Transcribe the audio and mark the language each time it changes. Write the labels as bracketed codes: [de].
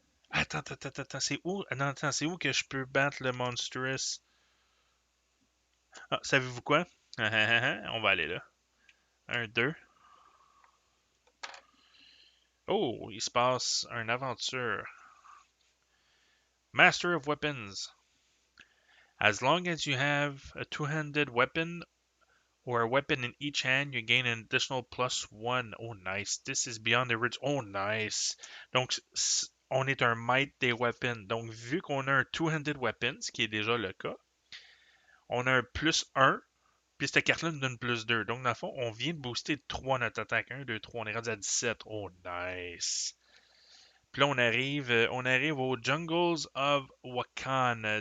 [fr] Attends, c'est où? Non, attends, c'est où que je peux battre le Monstrous? Ah, savez-vous quoi? On va aller là. Un, deux. Oh, il se passe une aventure. Master of Weapons. [en] As long as you have a two-handed weapon or a weapon in each hand, you gain an additional +1. Oh, nice. This is beyond the original. Oh, nice. [fr] Donc, on est un maître des weapons. Donc, vu qu'on a un two-handed weapon, ce qui est déjà le cas, on a un +1. Puis cette carte-là nous donne +2. Donc, dans le fond, on vient de booster de 3 notre attaque. 1, 2, 3. On est rendu à 17. Oh, nice. Puis là, on arrive aux Jungles of Wakan.